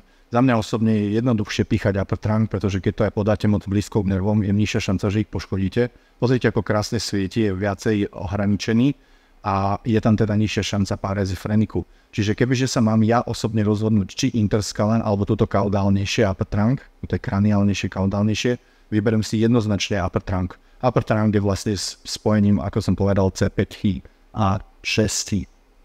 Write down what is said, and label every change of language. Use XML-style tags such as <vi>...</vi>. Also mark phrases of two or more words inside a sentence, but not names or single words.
<sk>Za mňa osobne je jednoduchšie píchať</sk> <en>upper trunk,</en> <sk>pretože keď to aj podáte moc blízko k nervom, je nižšia šanca, že ich poškodíte. Pozrite, ako krásne svieti, je viacej ohraničený a je tam teda nižšia šanca parézy freniku. Čiže kebyže sa mám ja osobne rozhodnúť, či interscalene alebo toto kaudálnejšie</sk> <en>upper trunk,</en> <sk>to je kraniálnejšie, kaudálnejšie, vyberiem si jednoznačne</sk> <en>upper trunk. Upper trunk</en> <sk>je vlastne s spojením, ako som povedal, C5 a 6</sk>